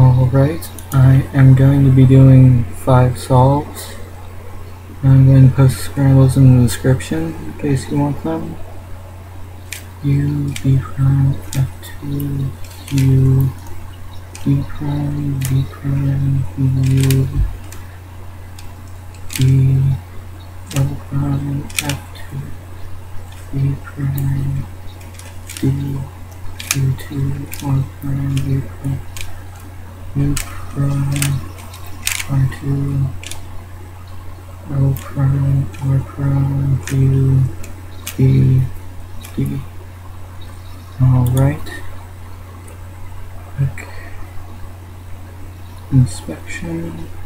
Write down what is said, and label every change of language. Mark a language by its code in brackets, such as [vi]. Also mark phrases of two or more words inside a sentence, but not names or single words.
[en] Alright, I am going to be doing 5 solves. I'm going to post scrambles in the description in case you want them. U, B prime, F2, U, B prime, B prime, U, B, L prime, F2, B prime, D, U2, R prime, B prime, U prime, R2, L prime, R prime, U, B, D. Alright. Quick inspection.